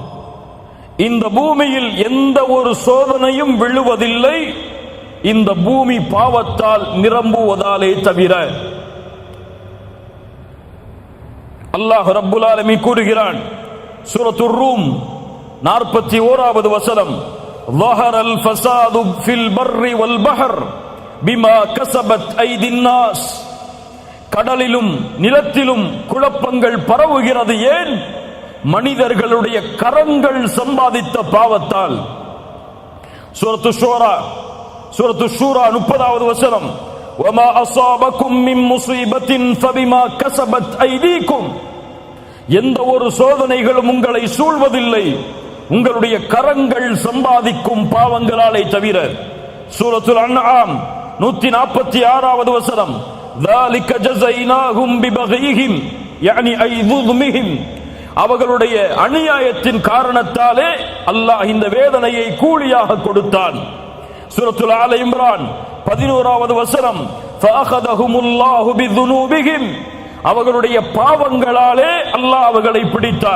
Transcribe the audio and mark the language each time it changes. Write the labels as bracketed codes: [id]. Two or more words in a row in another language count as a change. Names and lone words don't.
[ta] இந்த பூமியில் எந்த ஒரு சோதனையும் விழுவதில்லை, இந்த பூமி பாவத்தால் நிரம்புவதாலே தவிர. [ar] الله رب العالمين [ta] கூறுகிறான், சூரத்துர் ரூம் 41வது வசனம், [ar] ظهر الفساد في البر والبحر بما كسبت أيدي الناس. [ta] கடலிலும் நிலத்திலும் குழப்பங்கள் பரவுகிறது. ஏன்? மனிதர்களுடைய கரங்கள் சம்பாதித்த பாவத்தால். சூரத்து ஷூரா 30வது வசனம், [ar] وما أصابكم من مصيبة فبما كسبت أيديكم. [ta] எந்த ஒரு சோதனைகளும் உங்களை சூழ்வதில்லை, உங்களுடைய கரங்கள் சம்பாதிக்கும் பாவங்களாலே தவிர. சூரத்துல் அன்ஆம் 146வது வசனம், [ar] ذلك جزيناهم ببغيهم يعني أي ظلمهم. [ta] அவர்களுடைய அநியாயத்தின் காரணத்தாலே அல்லாஹ் இந்த வேதனையை கூலியாக கொடுத்தான். சூரத்துல் ஆல இம்ரான் 11வது வசனம், [ar] فأخذهم الله بذنوبهم, [ta] அவர்களுடைய பாவங்களாலே அல்லாஹ் அவர்களை பிடித்தான்.